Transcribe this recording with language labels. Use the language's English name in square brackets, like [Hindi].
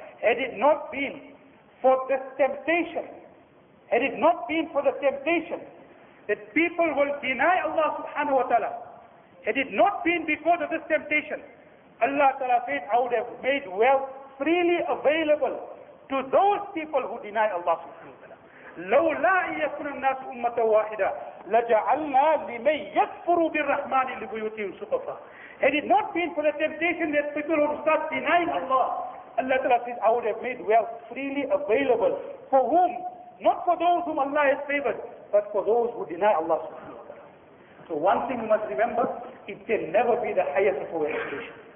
[English] Had it not been for this temptation, had it not been for the temptation that people will deny Allah subhanahu wa ta'ala, had it not been because of this temptation, Allah Ta'ala said, I would have made wealth freely available to those people who deny Allah subhanahu wa ta'ala. [Arabic] لولا أن يكون الناس أمة واحدة لجعلنا لمن يكفر بالرحمن لبيوتهم سقفا. [English] Had it not been for the temptation that people would start denying Allah, Allah Ta'ala says, I would have made wealth freely available. For whom? Not for those whom Allah has favored, but for those who deny Allah subhanahu wa ta'ala. So one thing you must remember, it can never be the highest of our aspirations.